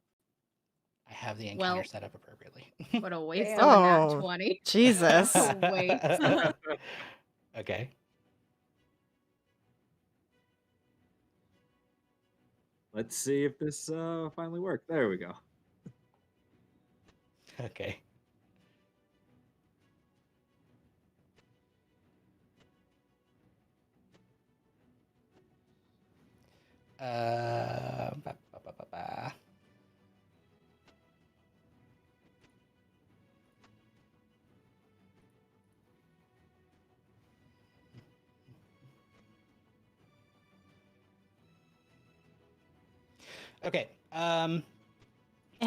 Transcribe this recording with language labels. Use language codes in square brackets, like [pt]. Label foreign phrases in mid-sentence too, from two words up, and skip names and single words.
[en] I have the encounter Well, set up appropriately. What a waste Damn. of a nat Oh. 20. Jesus. Wait. Okay. Let's see if this finally worked. There we go. Okay. Ba, ba, ba, ba, ba. Okay. Yeah.